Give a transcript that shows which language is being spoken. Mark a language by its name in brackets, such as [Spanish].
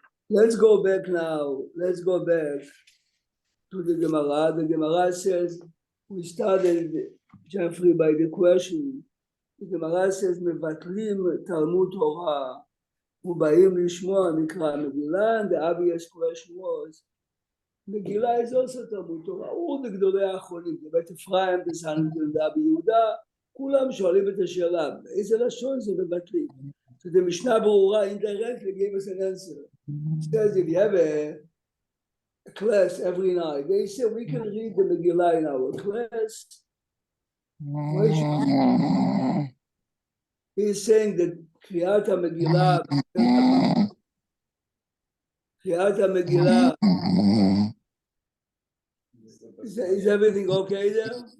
[English] Let's go back now. Let's go back to the Gemara. The Gemara says, we started, Jeffrey, by the question. The Gemara says, Mevatlim Talmud Torah, [Hebrew] ובאים לשמוע מקרא מגילה, [English] and the obvious question was, Megillah is also Talmud Torah, [Hebrew] הוא וגדולי האחרונים, זה בית אפרים, זה סנהדרין, רבי יהודה, כולם שואלים את השאלה, איזה לשון זה מבטלים? [English] So the Mishnah Berurah indirectly gave us an answer. It says if you have a class every night, they say we can read the Megillah in our class. He's saying that Kriyat HaMegillah, is everything okay there?